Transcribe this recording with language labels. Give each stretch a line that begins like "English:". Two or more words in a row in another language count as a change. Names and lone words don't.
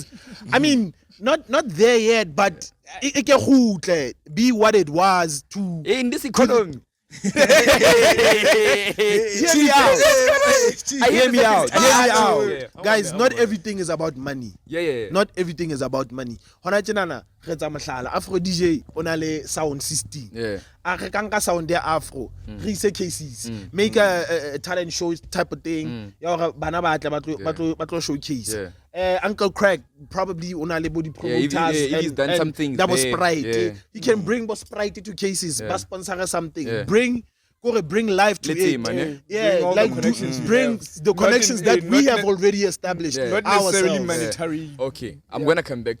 English: I mean, not there yet, but be what it was to. In this economy. Hear me out. Hear me out. Yeah. Guys, not everything is about money. Yeah. Not everything is about money.
Southern Sotho: Hona tjenana re tsa mohlala Afro DJ ona le
English: sound system.
Southern Sotho: Yeah. A re ka nka sound ya Afro, re ise cases.
English: Make a talent show type of thing.
Southern Sotho: Ya hore bana ba tla ba tlo showcase.
English: Uncle Craig probably
Southern Sotho: ona le
English: body promoters if he's done some things Double there, Sprite. yeah. He can bring Boss Sprite to cases, ba sponsor something. Yeah. Bring life to Let's it. say, man, yeah. Yeah, Bring all the like connections you bring have. the connections that not we ne- have already established. Yeah. Not necessarily ourselves. monetary. Okay, I'm gonna come back.